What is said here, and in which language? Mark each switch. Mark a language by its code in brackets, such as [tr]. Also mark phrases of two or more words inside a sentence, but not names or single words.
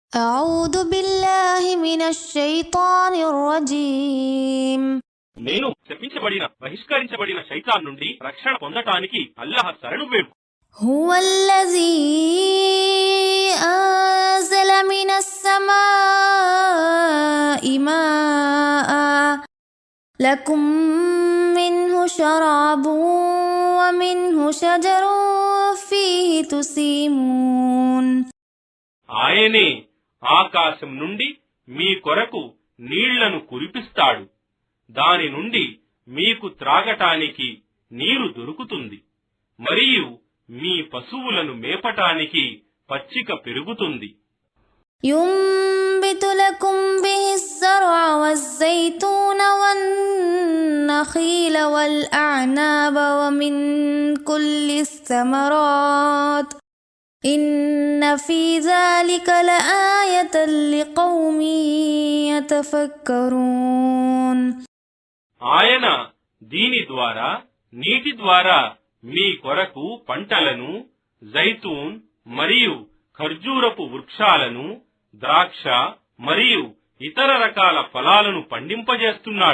[ar] أعوذ بالله من الشيطان الرجيم [te] నేను శపించబడిన బహిష్కరించబడిన శైతాన్ నుండి రక్షణ పొందటానికి అల్లాహ్ శరణు వేడు. [ar] هو الذي أنزل من السماء ماء لكم منه شراب ومنه شجر فيه تسيمون [te] ఆయనే ఆకాశం నుండి మీ కొరకు నీళ్లను కురిపిస్తాడు. దాని నుండి మీకు త్రాగటానికి నీరు దొరుకుతుంది, మరియు మీ పశువులను మేపటానికి పచ్చిక పెరుగుతుంది. [ar] ينبت لكم به الزرع والزيتون والنخيل والأعناب ومن كل الثمرات إن في ذلك لآية لقوم يتفكرون [te] ఆయన దీని ద్వారా నీటి ద్వారా మీ కొరకు పంటలను, జైతూన్ మరియు ఖర్జూరపు వృక్షాలను, ద్రాక్ష మరియు ఇతర రకాల ఫలాలను పండింపజేస్తున్నాడు.